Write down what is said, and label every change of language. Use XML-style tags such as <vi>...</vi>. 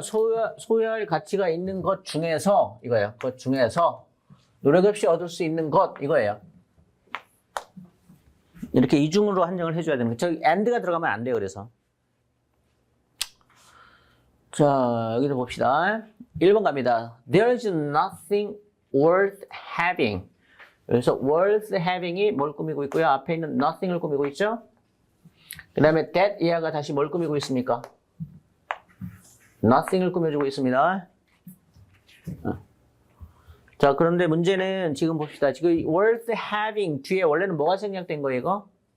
<ko>소유할 가치가 있는 것 중에서 이거예요. 것 중에서 노력 없이 얻을 수 있는 것 이거예요. 이렇게 이중으로 한정을 해줘야 됩니다. 저기 and가 들어가면 안 돼요. 그래서 자, 여기도 봅시다. 1번 갑니다.</ko> <en>There is nothing worth having.</en> <ko>그래서</ko> <en>worth having</en> <ko>이 뭘 꾸미고 있고요. 앞에 있는 nothing을 꾸미고 있죠. 그 다음에 that 이하가 다시 뭘 꾸미고 있습니까? nothing을 꾸며주고 있습니다. 자, 그런데 문제는 지금 봅시다. 지금</ko> <en>worth having</en> <ko>뒤에 원래는 뭐가 생략된 거예요, 이거?</ko>